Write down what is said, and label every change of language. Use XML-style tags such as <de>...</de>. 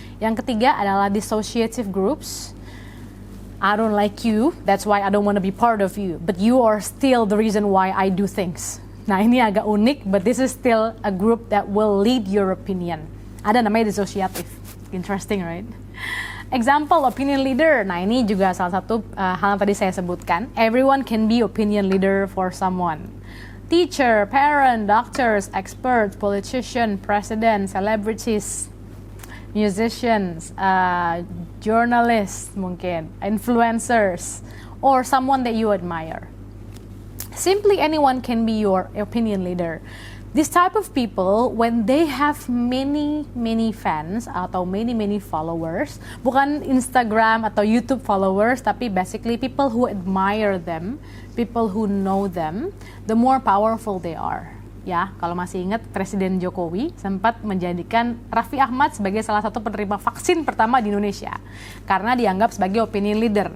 <id>Yang ketiga adalah</id> <en>dissociative groups. I don't like you, that's why I don't want to be part of you. But you are still the reason why I do things.</en> <id>Nah ini agak unik,</id> <en>but this is still a group that will lead your opinion.</en> <id>Ada namanya</id> <en>dissociative. Interesting, right? Example, opinion leader.</en> <id>Nah ini juga salah satu hal yang tadi saya sebutkan.</id> <en>Everyone can be opinion leader for someone. Teacher, parent, doctors, experts, politician, president, celebrities, musicians, journalists</en> <id>mungkin,</id> <en>influencers, or someone that you admire. Simply anyone can be your opinion leader. This type of people, when they have many fans</en> <id>atau</id> <en>many followers,</en> <id>bukan Instagram atau YouTube followers, tapi</id> <en>basically people who admire them, people who know them, the more powerful they are.</en> <id>Ya, kalau masih ingat Presiden Jokowi sempat menjadikan Raffi Ahmad sebagai salah satu penerima vaksin pertama di Indonesia karena dianggap sebagai opinion leader.</id>